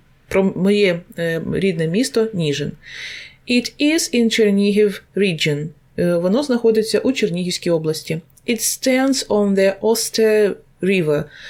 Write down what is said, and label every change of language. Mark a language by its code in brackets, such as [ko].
[uk] Про моє рідне місто Ніжин. [en] It is in Chernihiv region. [uk] Воно знаходиться у Чернігівській області. [en] It stands on the Oster River.